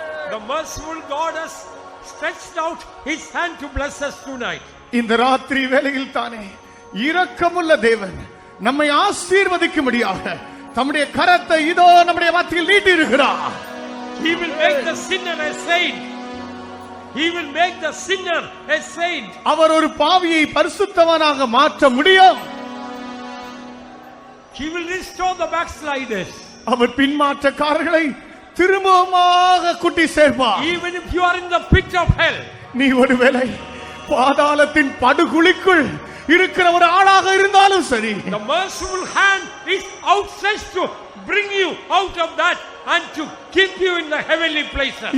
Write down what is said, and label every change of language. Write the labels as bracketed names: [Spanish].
[English] The merciful God has stretched out His hand to bless us tonight. [Tamil] இந்த ராத்திரி வேளையில் தானே இரக்கமுள்ள தேவன் நம்மை ஆசீர்வதிக்கும்படியாக தம்முடைய கரத்தை இதோ நம்முடைய மத்தியில் நீட்டி இருக்கிறார். [English] He will make the sinner a saint. He will make the sinner a saint. [Tamil] அவர் ஒரு பாவியை பரிசுத்தவனாக மாற்ற முடியும். [English] He will restore the backsliders. [Tamil] அவர் பின்மாற்றக்காரர்களை திரும்பமாக கூட்டி சேர்ப்பார். [English] Even if you are in the pit of hell, [Tamil] நீ ஒருவேளை பாதாளத்தின் படுகுழிக்குள் இருக்கிற ஒரு ஆளாக இருந்தாலும் சரி, [English] the merciful hand is outstretched to bring you out of that and to keep you in the heavenly places.